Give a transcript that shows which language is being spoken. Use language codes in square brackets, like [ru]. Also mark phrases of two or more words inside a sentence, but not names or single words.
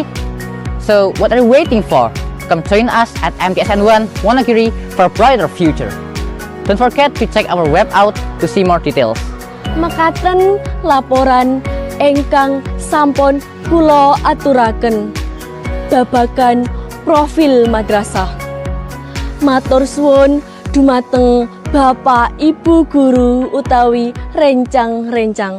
[en] So what are you waiting for? Come join us at MTSN 1 Wonogiri for a brighter future. Don't forget to check our web out to see more details. [jv] Mekaten laporan engkang sampun kula aturaken babagan profil madrasah. Matur suwun dumateng Bapak Ibu guru utawi rencang-rencang.